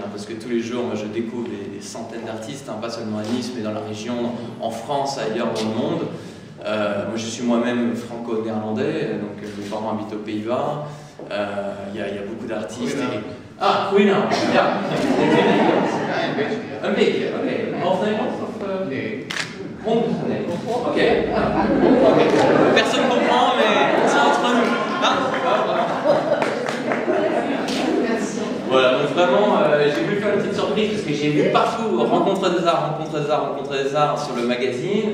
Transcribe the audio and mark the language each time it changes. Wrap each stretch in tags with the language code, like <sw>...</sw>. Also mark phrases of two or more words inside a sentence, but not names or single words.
<fr>Parce que tous les jours, moi, je découvre des centaines d'artistes, hein, pas seulement à Nice, mais dans la région, en France, ailleurs dans le monde. Moi, je suis moi-même franco-néerlandais, donc mes parents habitent aux Pays-Bas. Il y a beaucoup d'artistes. Ah, oui, non, bien. Un beetje, ok.</fr> <nl>Half Nederlands of? Nee. 100%. Ok.</nl> <fr>Personne ne comprend, mais c'est entre nous. Voilà, donc vraiment, j'ai voulu faire une petite surprise parce que j'ai vu partout rencontre des arts sur le magazine.</fr>